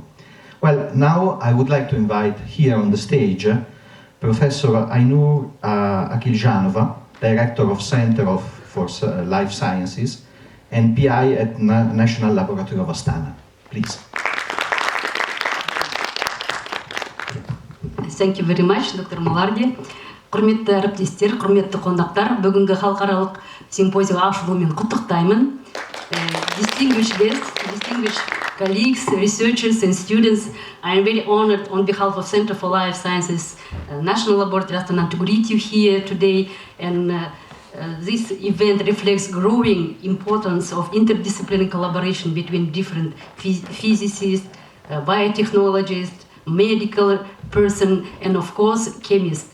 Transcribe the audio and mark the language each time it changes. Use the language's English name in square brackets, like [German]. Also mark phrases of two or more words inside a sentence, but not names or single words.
[English] Well, now I would like to invite here on the stage Professor Ainur Akilzhanova, Director of Center for Life Sciences and PI at National Laboratory of Astana. Please. Thank you very much, Dr. Molardi. [Kazakh] Құрметті әріптестер, құрметті қонақтар, бүгінгі халықаралық симпозиум ашылуымен құттықтаймын. [English] Distinguished guests, distinguished colleagues, researchers and students, I am very honored on behalf of Center for Life Sciences National Laboratory Astana to greet you here today. And this event reflects growing importance of interdisciplinary collaboration between different physicists, biotechnologists, medical person, and of course, chemists.